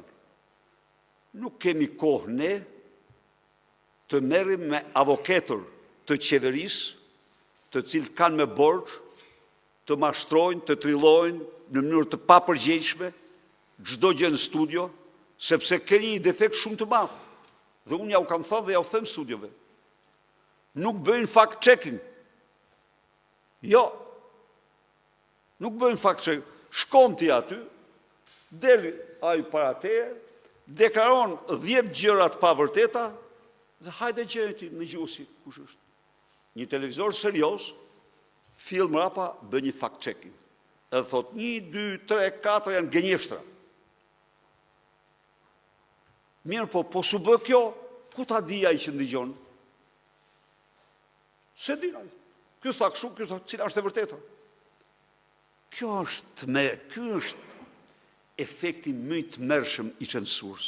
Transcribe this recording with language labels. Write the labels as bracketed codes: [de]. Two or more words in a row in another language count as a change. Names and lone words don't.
[sq] Nuk kemi kohë ne të merrim me avokatër të qeverisë, të cilët kanë me borxh të mashtrojnë, të trillojnë në mënyrë të papërgjegjshme çdo gjë në studio, sepse keni një defekt shumë të madh. Dhe unë ja u kam thënë dhe ja u them studiove. Nuk bëjnë [en] fact checking. [sq] Jo. Nuk bëjnë [en] fact checking. [sq] Shkon ti aty, del ai para teje, deklaron 10 gjëra të pavërteta dhe hajde gjeni ti në gjusi kush është. Një televizor serioz, fill mrapa bën një [en] fact checking. [sq] Edhe thot 1, 2, 3, 4 janë gënjeshtra. Mirë po su bë kjo, ku ta di ai që ndigjon? Se di ai. Ky tha kështu, ky tha cila është e vërteta. Ky është efekti më i tmerrshëm i censurës.